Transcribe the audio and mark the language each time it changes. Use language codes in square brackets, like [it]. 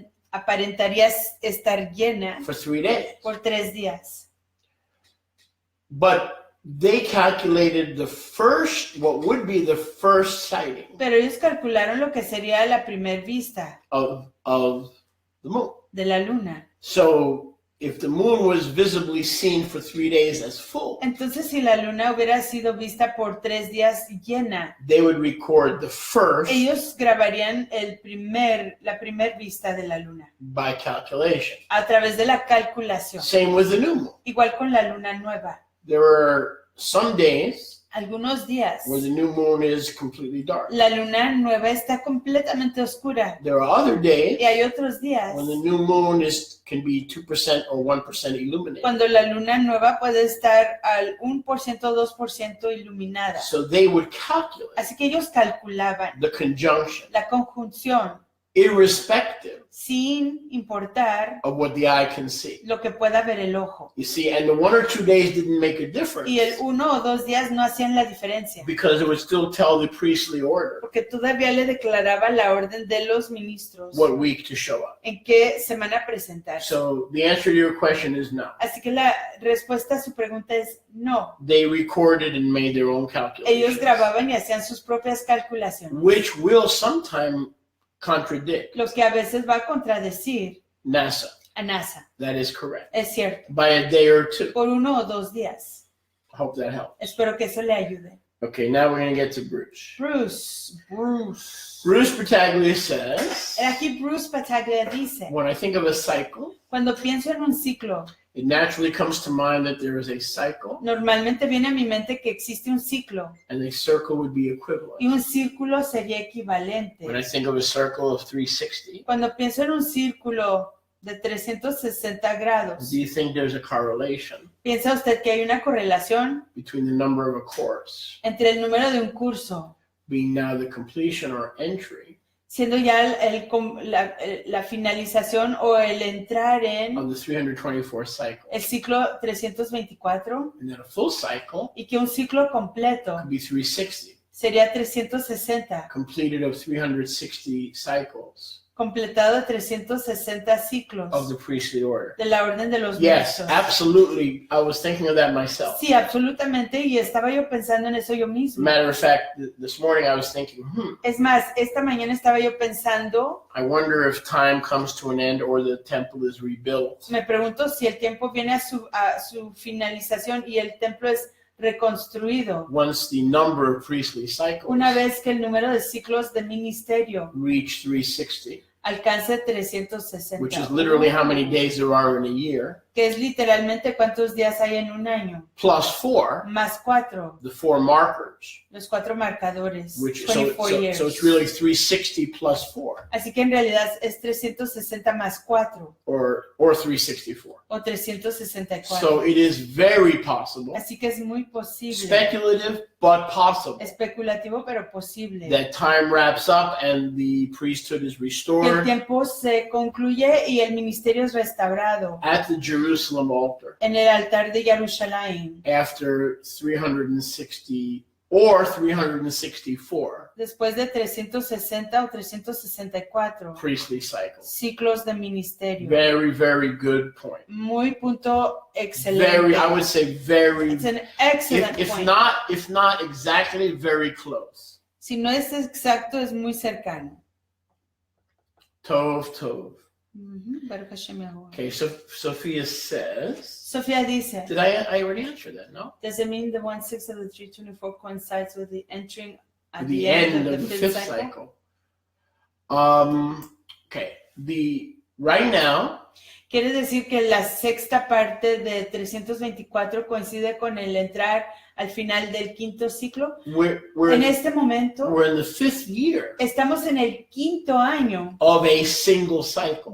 [es] aparentaría estar llena [en] for 3 days. [es] por 3 días. [en] But they calculated what would be the first sighting [es] Pero ellos calcularon lo que sería la primer vista [en] of the moon. [es] de la luna. [en] So if the moon was visibly seen for 3 days as full, [es] Entonces, si la luna hubiera sido vista por 3 días llena, [en] they would record the first [es] ellos grabarían la primer vista de la luna [en] by calculation. [es] a través de la calculación. [en] Same with the new moon. [es] Igual con la luna nueva. [en] There were some days [es] Algunos días, [en] where the new moon is completely dark. [es] la luna nueva está completamente oscura. [en] There are other days [es] Y hay otros días [en] when the new moon can be 2% or 1% illuminated. [es] cuando la luna nueva puede estar al 1% o 2% iluminada. [en] So they would calculate [es] Así que ellos calculaban [en] the conjunction, [es] la conjunción [en] irrespective [es] sin importar [en] of what the eye can see. [es] lo que pueda ver el ojo. [en] You see, and the 1 or 2 days didn't make a difference [es] Y el 1 o 2 días no hacían la diferencia, [en] because it would still tell the priestly order [es] porque todavía le declaraba la orden de los ministros [en] what week to show up. [es] en qué semana presentarse. [en] So the answer to your question is no. [es] Así que la respuesta a su pregunta es no. [en] They recorded and made their own [es] Ellos [en] calculations, [es] grababan y hacían sus propias calculaciones, [en] which will sometime contradict [es] lo que a veces va a contradecir [en] NASA. [es] a NASA. [en] That is correct. [es] Es cierto, [en] By a day or 2. [es] por 1 o 2 días. [en] Hope that helps. [es] Espero que eso le ayude. [en] Okay, now we're going to get to Bruce. Bruce. Bruce Battaglia says, [es] Aquí Bruce Battaglia dice, [en] when I think of a cycle, [es] cuando pienso en un ciclo, [en] it naturally comes to mind that there is a cycle [es] normalmente viene a mi mente que existe un ciclo [en] and a circle would be [es] y [en] equivalent. [es] un círculo sería equivalente. [en] When I think of a circle of 360, [es] Cuando pienso en un círculo de 360 grados, [en] do you think there's a correlation [es] ¿piensa usted que hay una correlación [en] between the number of a course [es] entre el número de un curso, [en] being now the completion or entry [es] siendo ya la finalización o el entrar en [en] of the 324 cycle? [es] el ciclo 324 [en] And then a full cycle [es] y que un ciclo completo [en] could be 360, [es] sería 360, [en] completed of 360 cycles [es] completado de 360 ciclos [en] of the priestly order. [es] de la orden de los [en] Yes, [es] ministros. [en] absolutely. I was thinking of that myself. [es] Sí, absolutamente, y estaba yo pensando en eso yo mismo. [en] Matter of fact, this morning I was thinking, [es] Es más, esta mañana estaba yo pensando, [en] I wonder if time comes to an end or the temple is rebuilt. [es] me pregunto si el tiempo viene a su finalización y el templo es reconstruido [en] Once the number of priestly cycles [es] una vez que el número de ciclos de ministerio [en] reach 360, [es] alcance 360, [en] which is literally how many days there are in a year, [es] que es literalmente cuántos días hay en un año, [en] plus 4, [es] más 4, [en] the 4 markers, [es] los 4 marcadores, [en] which 24 years. so it's really 360 plus 4, [es] Así que en realidad es 360 más 4 [en] or 364. [es] o 364. [en] So it is very possible, [es] Así que es muy posible, [en] speculative but possible, [es] especulativo pero posible, [en] that time wraps up and the priesthood is [es] que el [en] restored [es] tiempo se concluye y el ministerio es restaurado [en] at the Jerusalem altar [es] en el altar de Jerusalén [en] after 360 or 364 [es] después de 360 o 364 [en] priestly cycles. [es] ciclos de ministerio. [en] Very, very good point. [es] Muy punto excelente. [en] Very, I would say very, It's an excellent if point. not exactly, very close. [es] Si no es exacto, es muy cercano. [he] Tov, tov. Baruch Hashem Yahuwah. [en] Okay, so Sophia says, [es] Sofía dice, [en] did I already answer that? No? does it mean the 1/6 of the 324 coincides with the entering at The end of the fifth cycle. Okay, right now, [es] Quiere decir que la sexta parte de 324 coincide con el entrar al final del quinto ciclo. En este momento, [en] we're in the 5th year [es] estamos en el quinto año [en] of a single cycle.